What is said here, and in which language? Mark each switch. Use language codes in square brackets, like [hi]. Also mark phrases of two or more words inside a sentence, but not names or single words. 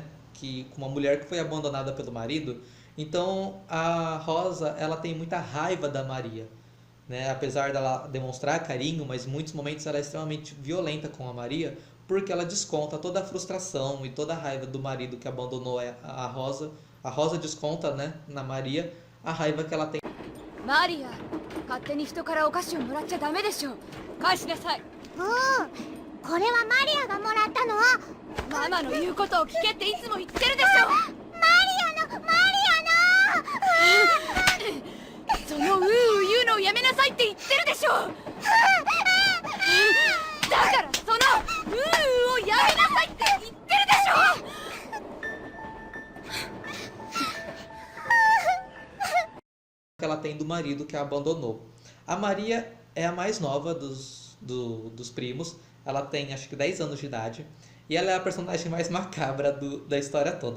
[pt] Com uma mulher que foi abandonada pelo marido. Então a Rosa, ela tem muita raiva da Maria, né? Apesar dela demonstrar carinho, mas em muitos momentos ela é extremamente violenta com a Maria, porque ela desconta toda a frustração e toda a raiva do marido que abandonou a Rosa. A Rosa desconta, né, na Maria a raiva que ela tem. Maria, [ja] 勝手に人からお菓子をもらっちゃダメでしょ。返しなさい。これはマリアがもらったの。ママの言うことを聞けっていつも言ってるでしょ。そのうう言うのをやめなさいって言ってるでしょ。だからそのううをやめなさいって言ってるでしょ。 [pt] Que ela tem do marido que a abandonou. A Maria é a mais nova dos primos. Ela tem acho que 10 anos de idade. E ela é a personagem mais macabra da história toda.